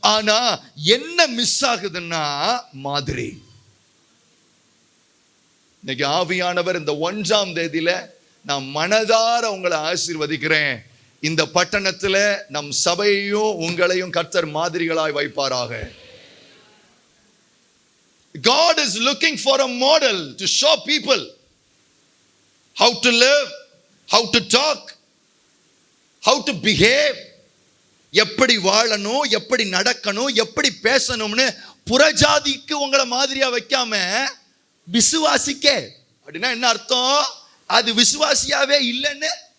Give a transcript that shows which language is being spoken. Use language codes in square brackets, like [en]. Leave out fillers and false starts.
[ta] ஆனா என்ன மிஸ் ஆகுதுன்னா மாதிரி. இன்னைக்கு ஆவியானவர் இந்த 1ஆம் தேதியில நான் மனதார உங்களை ஆசீர்வதிக்கிறேன். இந்த பட்டணத்துல நம் சபையையும் உங்களையும் கர்த்தர் மாதிரிகளாய் வைப்பாராக. [en] God is looking for a model to show people how to live, how to talk, how to behave. [ta] எப்படி வாழணும், எப்படி நடக்கணும், எப்படி பேசணும்னு புறஜாதிக்கு உங்களை மாதிரியா வைக்காம விசுவாசிக்க. அப்படின்னா என்ன அர்த்தம்? அது விசுவாசியாவே இல்லைன்னு.